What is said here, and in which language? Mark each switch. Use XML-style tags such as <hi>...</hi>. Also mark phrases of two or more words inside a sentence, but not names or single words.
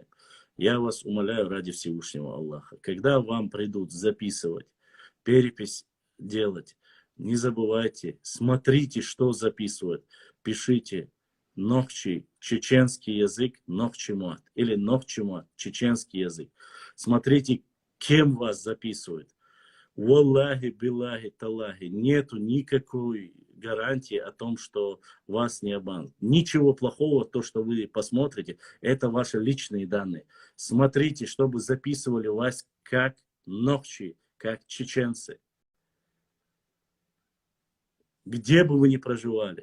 <ru>Я вас умоляю ради Всевышнего Аллаха, когда вам придут записывать, перепись делать, не забывайте, смотрите, что записывают, пишите Нохчи, чеченский язык, Нохчимат, или Нохчимат, чеченский язык. Смотрите, кем вас записывают.</ru> <ar>والله بالله تالله,</ar> <ru>нету никакой гарантии о том, что вас не обманут. Ничего плохого, то, что вы посмотрите, это ваши личные данные. Смотрите, чтобы записывали вас как Нохчи, как чеченцы. Где бы вы ни проживали.</ru>